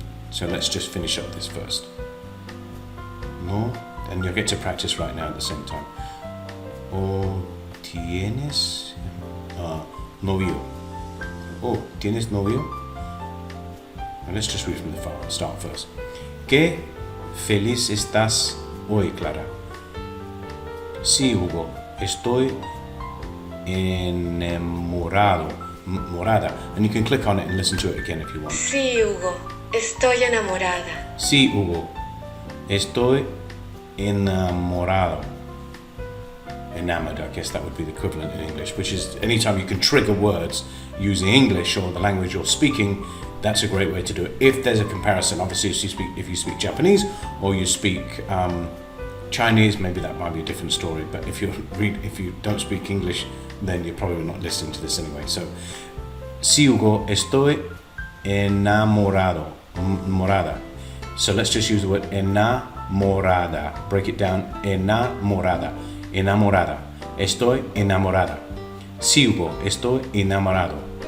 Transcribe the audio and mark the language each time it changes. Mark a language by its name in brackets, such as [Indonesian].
[English] So let's just finish up this first. No, and you'll get to practice right now at the same time. [Spanish] O tienes novio. [English] Oh, [Spanish] tienes novio? [English] And let's just read from the start first. [Spanish] ¿Qué feliz estás hoy, Clara? Sí, Hugo, estoy enamorada. [English] And you can click on it and listen to it again if you want. [Spanish] Sí, Hugo, estoy enamorada. Sí, Hugo, estoy enamorado. [English] Enamored, I guess that would be the equivalent in English, which is anytime you can trigger words using English or the language you're speaking, that's a great way to do it. If there's a comparison, obviously if you speak Japanese or you speak Chinese, maybe that might be a different story, but if you don't speak English, then you're probably not listening to this anyway. [Spanish] So, sí, Hugo, estoy enamorado. [English] Morada. So let's just use the word enamorada. Break it down. Enamorada. Enamorada. Estoy enamorada. Sí, Hugo, estoy enamorado.